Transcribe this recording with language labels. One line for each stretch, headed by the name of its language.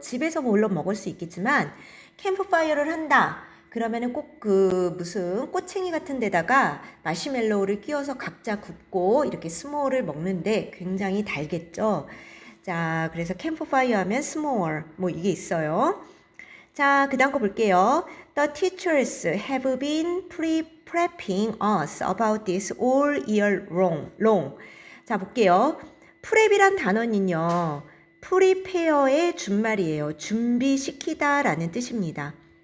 Korean: 집에서 물론 먹을 수 있겠지만 캠프파이어를 한다. 그러면은 꼭 그 무슨 꼬챙이 같은 데다가 마시멜로우를 끼워서 각자 굽고 이렇게 스모어를 먹는데 굉장히 달겠죠. 자, 그래서 캠프파이어 하면 스모어 뭐 이게 있어요. 자, 그 다음 거 볼게요.
English: The teachers have been prepping us about this all year long.
Korean: 자, 볼게요. 프랩이란 단어는요. 프리페어의 준말이에요. 준비시키다 라는 뜻입니다.